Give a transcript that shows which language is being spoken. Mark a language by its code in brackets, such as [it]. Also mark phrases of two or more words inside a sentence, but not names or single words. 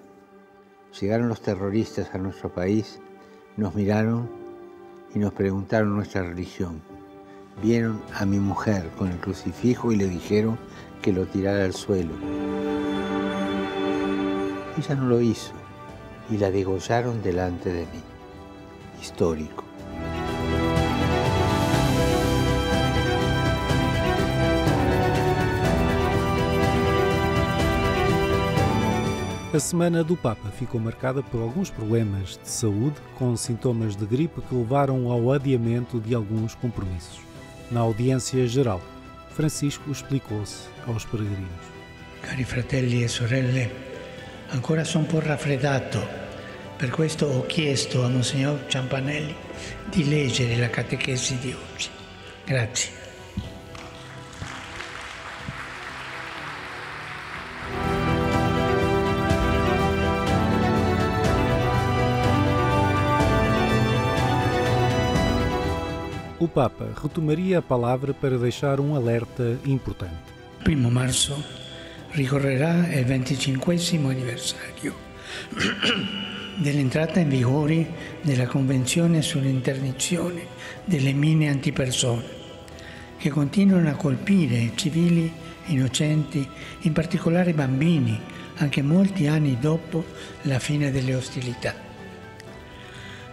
[es] Llegaron los terroristas a nuestro país, nos miraron y nos preguntaron nuestra religión. Vieron a mi mujer con el crucifijo y le dijeron que lo tirara al suelo. Ella no lo hizo y la degollaron delante de mí. Histórico. [pt] A Semana do Papa ficou marcada por alguns problemas de saúde, com sintomas de gripe que levaram ao adiamento de alguns compromissos. Na audiência geral, Francisco explicou-se aos peregrinos. [it] Cari fratelli e sorelle, ancora sono un po' raffreddato, per questo ho chiesto a Monsignor Ciampanelli di leggere la catechesi di oggi. Grazie. [pt] O Papa retomaria a palavra para deixar um alerta importante. [it] 1 marzo ricorrerà il 25° anniversario dell'entrata in vigore della Convenzione sull'interdizione delle mine antipersone, che continuano a colpire civili innocenti, in particolare bambini, anche molti anni dopo la fine delle ostilità.